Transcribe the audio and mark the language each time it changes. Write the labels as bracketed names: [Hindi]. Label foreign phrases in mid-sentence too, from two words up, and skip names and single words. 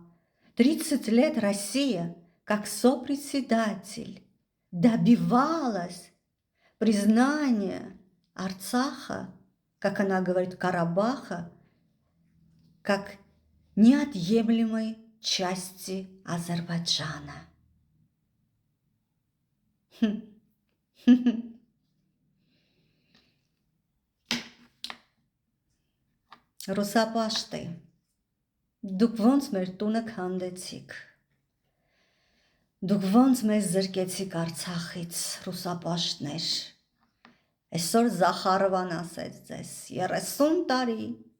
[Russian] 30 лет Россия, как сопредседатель, добивалась признания Арцаха, как она говорит, Карабаха, как неотъемлемой части Азербайджана. [Armenian] Ռուսապաշտ է, դուք ոնց մեր տունը քանդեցիք, դուք ոնց մեզ զրկեցիք Արցախից, ռուսապաշտներ, այսօր Զախարովան ասեց ձեզ, 30 տարի